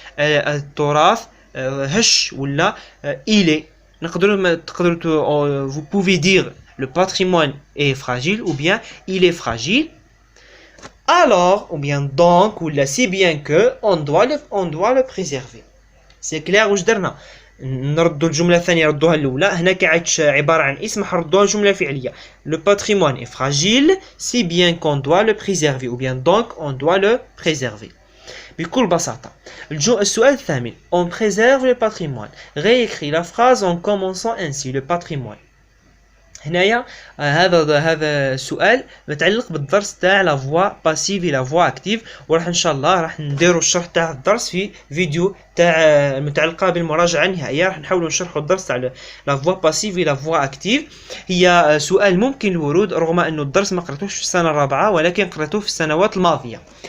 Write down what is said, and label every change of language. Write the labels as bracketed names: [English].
[Arabic] التراث هش ولا [French] il est تقدروا vous pouvez dire le patrimoine est fragile ou bien il est fragile. Alors, ou bien donc, ou là, si bien que, on doit le préserver. C'est clair [Arabic] واش درنا؟ نردوا الجملة الثانية ردوها الأولى. هنا كعادش عبارة عن اسم حردوها جملة فعلية. [French] Le patrimoine est fragile, si bien qu'on doit le préserver. Ou bien donc, on doit le préserver. [Arabic] بكل بساطة. السؤال الثامن. [French] On préserve le patrimoine. Réécris la phrase en commençant ainsi. Le patrimoine. [Arabic] هنايا هذا السؤال متعلق بالدرس تاع لا فوا باسيف لا فوا اكتيف وراح ان شاء الله راح نديروا الشرح تاع الدرس في فيديو تاع المتعلقه بالمراجعه النهائيه. راح نحاولوا نشرحوا الدرس تاع لا فوا باسيف لا فوا اكتيف. هي سؤال ممكن الورود رغم انه الدرس ما قريتوش في السنه الرابعه ولكن قريتوه في السنوات الماضيه.